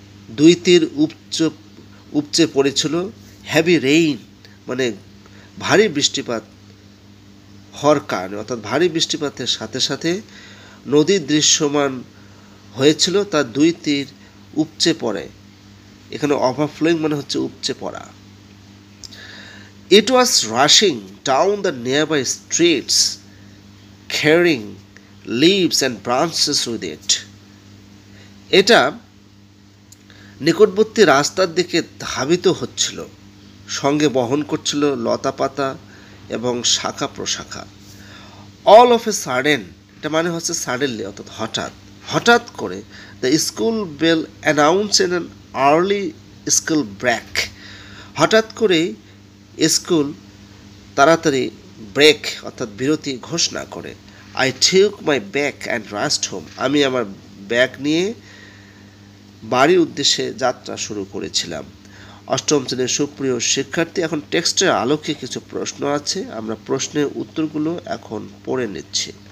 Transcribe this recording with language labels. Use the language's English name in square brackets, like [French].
[Bangla] দুই তীর উপচে পড়েছিল। হ্যাভি রেইন মানে ভারী বৃষ্টিপাত হওয়ার কারণে, অর্থাৎ ভারী বৃষ্টিপাতের সাথে সাথে নদী দৃশ্যমান হয়েছিল, তার দুই তীর উপচে পড়ে। এখানে ওভারফ্লোয়িং মানে হচ্ছে উপচে পড়া। [English] It was rushing down the nearby streets, carrying leaves and branches with it. [Bangla] এটা নিকটবর্তী রাস্তার দিকে ধাবিত হচ্ছিল, সঙ্গে বহন করছিল লতা পাতা এবং শাখা প্রশাখা। [English] All of a sudden, [Bangla] এটা মানে হচ্ছে সাডেনলি অর্থাৎ হঠাৎ, হঠাৎ করে [English] the school bell announced an early school break. [Bangla] হঠাৎ করে স্কুল তাড়াতাড়ি ব্রেক অর্থাৎ বিরতি ঘোষণা করে। [English] I took my bag and rushed home. [Bangla] আমি আমার ব্যাগ নিয়ে বাড়ির উদ্দেশ্যে যাত্রা শুরু করেছিলাম। অষ্টম শ্রেণীর সুপ্রিয় শিক্ষার্থী, এখন টেক্সটের আলোকে কিছু প্রশ্ন আছে, আমরা প্রশ্নের উত্তরগুলো এখন পড়ে নিচ্ছি।